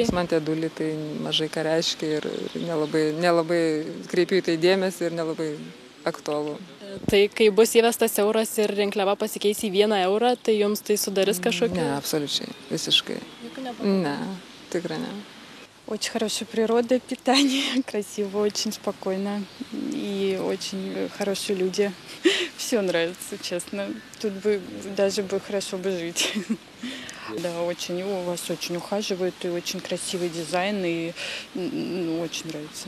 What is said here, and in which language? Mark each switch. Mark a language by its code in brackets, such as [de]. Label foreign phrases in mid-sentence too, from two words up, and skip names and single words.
[lt] Man tie 2 litai mažai ką reiškia ir nelabai kreipiu į tai dėmesį ir nelabai aktualu. Tai kai bus įvestas euras ir rinkliava pasikeis į 1 eurą, tai jums tai sudarys kažkokį? Ne, absoliučiai, visiškai. Ne, tikrai ne. [ru] Очень хорошая природа, питание, красиво, очень спокойно и очень хорошие люди. все нравится, честно. Тут бы даже бы хорошо бы жить. Да, очень, у вас очень ухаживают, и очень красивый дизайн, и очень нравится.